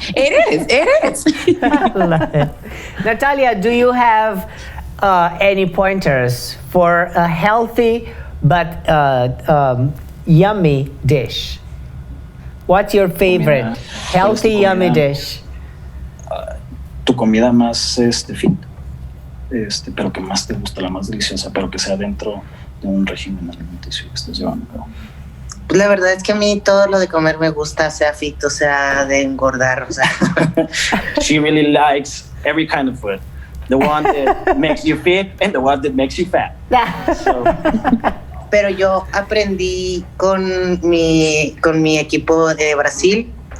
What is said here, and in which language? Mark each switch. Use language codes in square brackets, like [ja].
[en] It is. I love it. Natalia, do you have any pointers for a healthy but yummy dish? What's your favorite healthy, yummy dish? [es] Tu comida más fit, pero que más te gusta, la más deliciosa, pero que sea dentro de un régimen alimenticio que estés llevando a cabo. La verdad es que a mí todo lo de comer me gusta, sea fit o sea de engordar, o sea. [en] She really likes every kind of food. The one that makes you fit and the one that makes you fat. So. [es] Pero yo aprendí con mi equipo de Brasil.